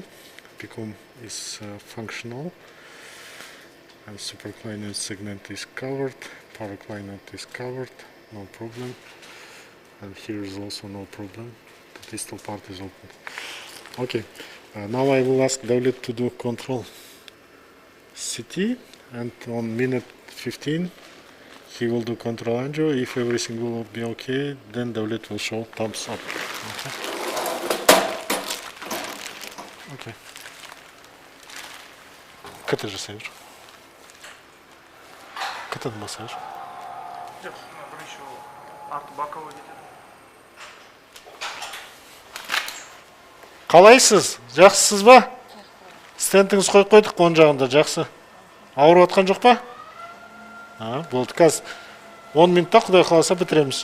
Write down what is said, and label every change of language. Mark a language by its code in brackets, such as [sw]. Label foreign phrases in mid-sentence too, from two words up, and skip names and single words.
[en] PCOM is functional, and supraclinoid segment is covered, paraclinoid is covered, no problem, and here is also no problem. The distal part is open. Okay, now I will ask David to do control CT, and on minute 15 he will do control angio. If everything will be okay, then David will show thumbs up. Okay. Okay. Къде же север? Къде да север? [kk] Жоқ, бірінші ол арты бақылау кетеді. Қалайсыз? Жақсысыз ба? Стентіңіз қойып қойдық оң жағында, жақсы. Ауырып жатқан жоқ па? Болды, қазір 10 минутта Құдай қаласа бітіреміз.